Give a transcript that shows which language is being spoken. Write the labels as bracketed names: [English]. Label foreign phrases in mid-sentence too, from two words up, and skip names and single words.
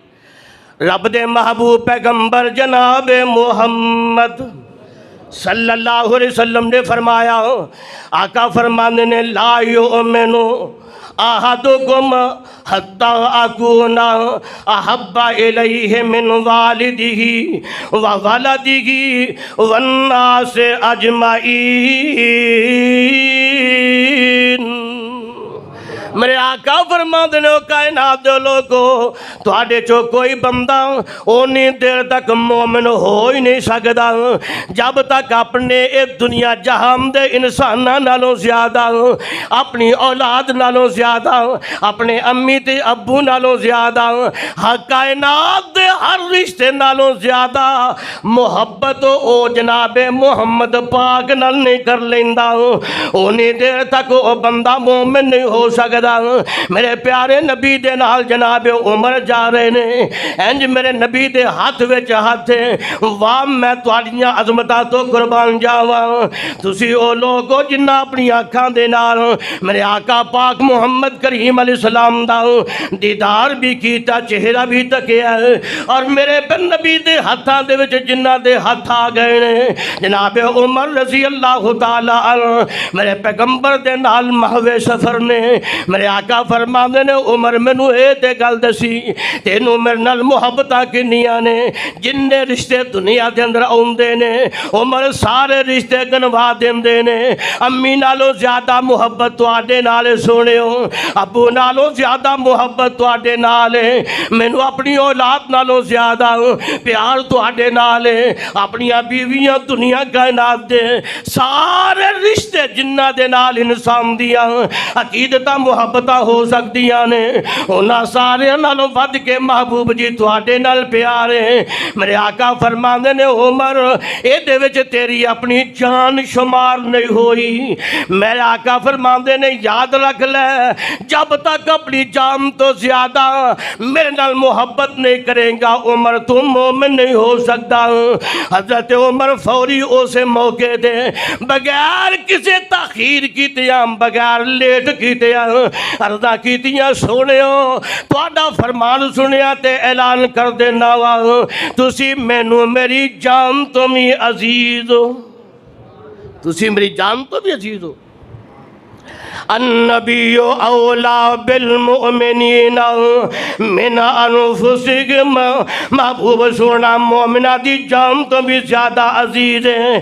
[Punjabi] رب دے محبوب پیغمبر جناب محمد صلی اللہ علیہ وسلم نے فرمایا، آقا فرمانے نے [Arabic] لا یؤمنو احدکم حتی اکون احب الیہ من والدہ وولدہ والناس اجمعین۔ [Punjabi] میرے آقا فرماندے نے کائنات دے لوگو تواڈے چو کوئی بندہ اونی دیر تک مومن ہو ہی نہیں سکدا جب تک اپنے اس دنیا جہان دے انساناں نالوں زیادہ، اپنی اولاد نالوں زیادہ، اپنے امی تے ابو نالوں زیادہ، کائنات دے ہر رشتے نالوں زیادہ محبت او جناب محمد پاک نال نہیں کر لیندا، اونی دیر تک او بندہ مومن نہیں ہو سکدا۔ میرے پیارے نبی دے نال جناب عمر جا رہے نے، انج میرے نبی دے ہاتھ وچ ہاتھ، واہ میں تواڈیاں عظمتاں تو قربان جاواں۔ تسی او لوگو جنہ اپنی آنکھاں دے نال میرے آقا پاک محمد کریم علیہ السلام دا دیدار بھی کیتا، چہرہ بھی تکیا، اور میرے نبی دے ہاتھاں دے وچ جنہ دے ہاتھ آ گئے نے جناب عمر رضی اللہ تعالی عنہ میرے پیغمبر دے نال محو سفر نے۔ میرے آقا فرماندے نے عمر مینوں اے تے گل دسی تینوں میرے نال محبتاں کنیاں نے، جننے رشتے دنیا دے اندر آوندے نے عمر سارے رشتے گنوا دیندے نے۔ امی نالوں زیادہ محبت تواڈے نال سونیو، ابو نالوں زیادہ محبت تواڈے نال ہے، مینوں اپنی اولاد نالوں زیادہ پیار تواڈے نال ہے، اپنی بیویاں دنیا کائنات دے سارے رشتے جنہ دے نال انسان دیاں عقیدتاں محبتاں ہو سکدیاں نے، انہاں سارے نالوں ود کے محبوب جی تواڈے نال پیار ہے۔ میرے آقا فرماندے نے عمر اے دے وچ تیری اپنی جان شمار نہیں ہوئی۔ میرے آقا فرماندے نے یاد رکھ لے جب تک اپنی جان تو زیادہ میرے نال محبت نہیں کرے گا [Urdu] عمر تم مومن نہیں ہو سکتا۔ [Punjabi] حضرت عمر فوری اسے موقع دے بغیر کسی تاخیر کیتیاں، بغیر لیٹ کیتیاں عرضہ کیتیاں، سونیو تواڈا فرمان سنیا تے اعلان کر دینا وا تسی مینوں میری جان تو بھی عزیز ہو، تسی میری جان تو بھی عزیز ہو۔ [Arabic] النبی اولا بالمؤمنین من انفسہم، [Punjabi] محبوب سونا مومنہ دی جان تو بھی زیادہ عزیز ہے۔